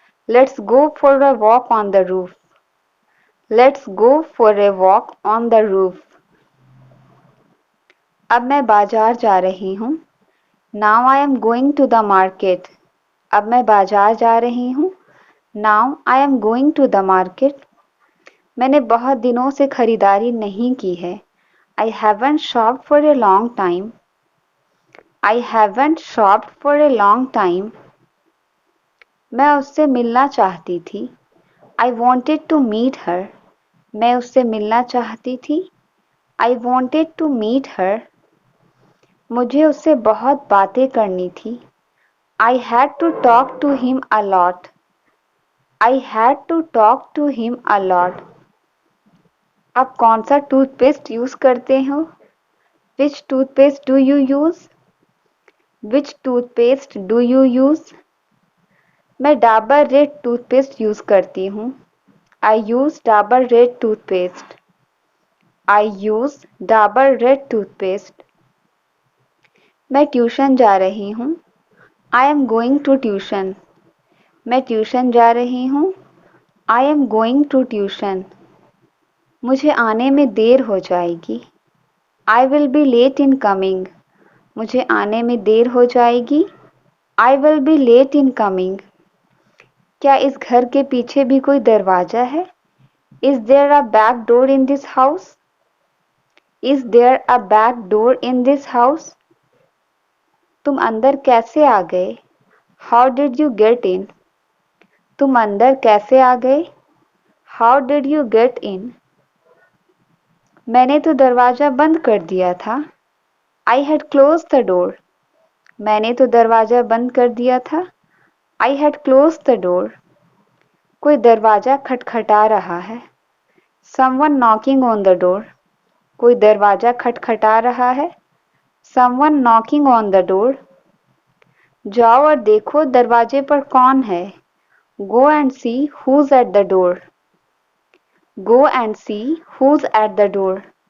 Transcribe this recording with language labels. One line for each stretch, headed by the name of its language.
English: Let's go for a walk on the roof. Let's go for a walk on the roof.
Hindi: अब मैं बाजार जा रही हूँ.
English: Now I am going to the market.
Hindi: अब मैं बाजार जा रही हूँ.
English: Now I am going to the market.
Hindi: मैंने बहुत दिनों से खरीदारी नहीं की है.
English: I haven't shopped for a long time. I haven't shopped for a long time.
Hindi: मैं उससे मिलना चाहती थी.
English: I wanted to meet her.
Hindi: मैं उससे मिलना चाहती थी.
English: I wanted to meet her.
Hindi: मुझे उससे बहुत बातें करनी थी.
English: I had to talk to him a lot. I had to talk to him a lot.
Hindi: आप कौन सा टूथपेस्ट यूज करते हो?
English: Which toothpaste do you use? Which toothpaste do you use?
Hindi: मैं डाबर रेड टूथपेस्ट यूज करती हूँ.
English: I use Dabur red toothpaste. I use Dabur red toothpaste.
Hindi: मैं tuition जा रही हूँ.
English: I am going to tuition.
Hindi: मैं ट्यूशन जा रही हूँ.
English: I am going to tuition.
Hindi: मुझे आने में देर हो जाएगी.
English: I will be late in coming.
Hindi: मुझे आने में देर हो जाएगी.
English: I will be late in coming.
Hindi: क्या इस घर के पीछे भी कोई दरवाजा है?
English: Is there a back door in this house? Is there a back door in this house?
Hindi: तुम अंदर कैसे आ गए?
English: How did you get in?
Hindi: तुम अंदर कैसे आ गए?
English: How did you get in?
Hindi: मैंने तो दरवाजा बंद कर दिया था.
English: I had closed the door.
Hindi: मैंने तो दरवाजा बंद कर दिया था.
English: I had closed the door.
Hindi: कोई दरवाजा खटखटा रहा है.
English: Someone knocking on the door.
Hindi: कोई दरवाजा खटखटा रहा है.
English: Someone knocking on the door.
Hindi: जाओ और देखो दरवाजे पर कौन है.
English: Go and see who's at the door. Go and see who's at the door.